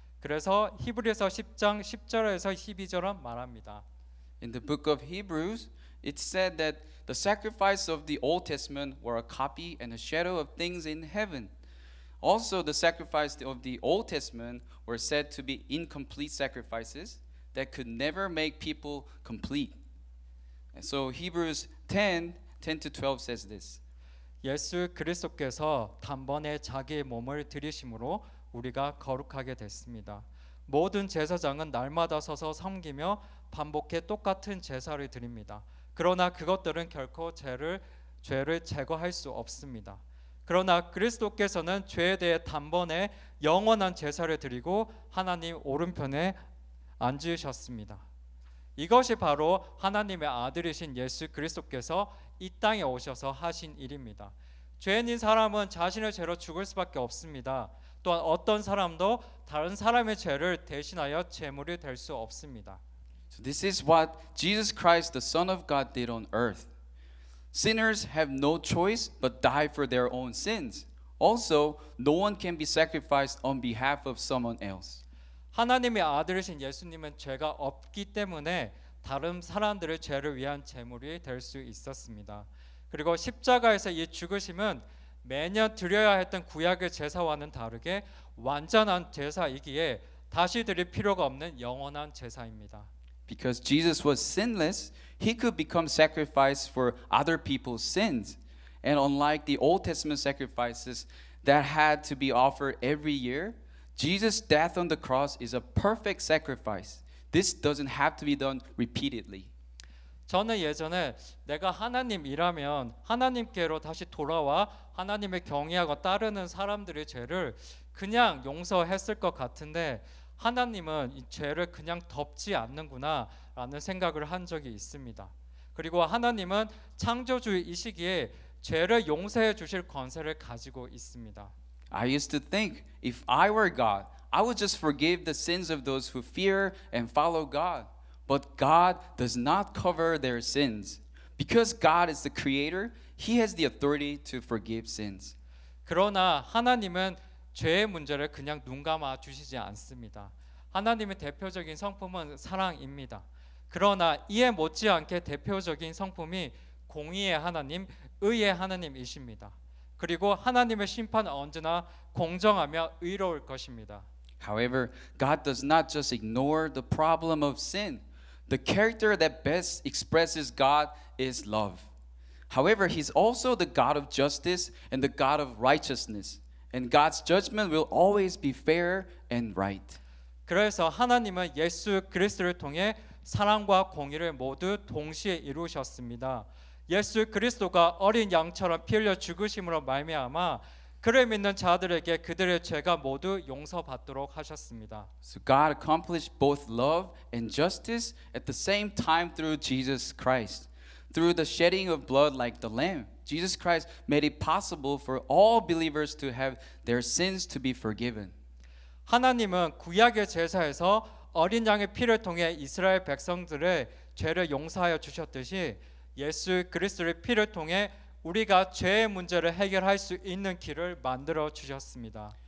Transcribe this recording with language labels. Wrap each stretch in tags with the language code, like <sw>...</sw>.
<ko>그래서 히브리서 10장 10절에서 12절은 말합니다.</ko> <en>In the book of Hebrews, it said that the sacrifice of the Old Testament were a copy and a shadow of things in heaven. Also, the sacrifice of the Old Testament were said to be incomplete sacrifices that could never make people complete. And so Hebrews 10 to 12 says this.</en> <ko>예수 그리스도께서 단번에 자기의 몸을 들이심으로 우리가 거룩하게 됐습니다. 모든 제사장은 날마다 서서 섬기며 반복해 똑같은 제사를 드립니다. 그러나 그것들은 결코 죄를 제거할 수 없습니다. 그러나 그리스도께서는 죄에 대해 단번에 영원한 제사를 드리고 하나님 오른편에 앉으셨습니다. 이것이 바로 하나님의 아들이신 예수 그리스도께서 이 땅에 오셔서 하신 일입니다. 죄인인 사람은 자신의 죄로 죽을 수밖에 없습니다. 또한 어떤 사람도 다른 사람의 죄를 대신하여 제물이 될 수 없습니다.</ko> <en>So this is what Jesus Christ, the Son of God, did on earth. Sinners have no choice but die for their own sins. Also, no one can be sacrificed on behalf of someone else.</en> <ko>하나님의 아들이신 예수님은 죄가 없기 때문에 다른 사람들의 죄를 위한 제물이 될 수 있었습니다. 그리고 십자가에서 이 죽으심은 매년 드려야 했던 구약의 제사와는 다르게 완전한 제사이기에 다시 드릴 필요가 없는 영원한 제사입니다.</ko> <en>Because Jesus was sinless, he could become sacrifice for other people's sins. And unlike the Old Testament sacrifices that had to be offered every year, Jesus' death on the cross is a perfect sacrifice. This doesn't have to be done repeatedly.</en> <ko>저는 예전에 내가 하나님이라면 하나님께로 다시 돌아와 하나님의 경외하고 따르는 사람들의 죄를 그냥 용서했을 것 같은데 하나님은 이 죄를 그냥 덮지 않는구나 라는 생각을 한 적이 있습니다. 그리고 하나님은 창조주이시기에 죄를 용서해 주실 권세를 가지고 있습니다.</ko> <en>I used to think if I were God, I would just forgive the sins of those who fear and follow God. But God does not cover their sins. Because God is the creator, He has the authority to forgive sins.</en> <ko>그러나 하나님은 죄의 문제를 그냥 눈 감아 주시지 않습니다. 하나님의 대표적인 성품은 사랑입니다. 그러나 이에 못지않게 대표적인 성품이 공의의 하나님, 의의 하나님이십니다. 그리고 하나님의 심판은 언제나 공정하며 의로울 것입니다.</ko> <en>However, God does not just ignore the problem of sin. The character that best expresses God is love. However, He's also the God of justice and the God of righteousness. And God's judgment will always be fair and right.</en> <ko>그래서 하나님은 예수 그리스도를 통해 사랑과 공의를 모두 동시에 이루셨습니다. 예수 그리스도가 어린 양처럼 피 흘려 죽으심으로 말미암아 그를 믿는 자들에게 그들의 죄가 모두 용서받도록 하셨습니다.</ko> <en>So God accomplished both love and justice at the same time through Jesus Christ. Through the shedding of blood like the lamb, Jesus Christ made it possible for all believers to have their sins to be forgiven.</en> <ko>하나님은 구약의 제사에서 어린 양의 피를 통해 이스라엘 백성들의 죄를 용서하여 주셨듯이 예수 그리스도의 피를 통해 우리가 죄의 문제를 해결할 수 있는 길을 만들어 주셨습니다.</ko>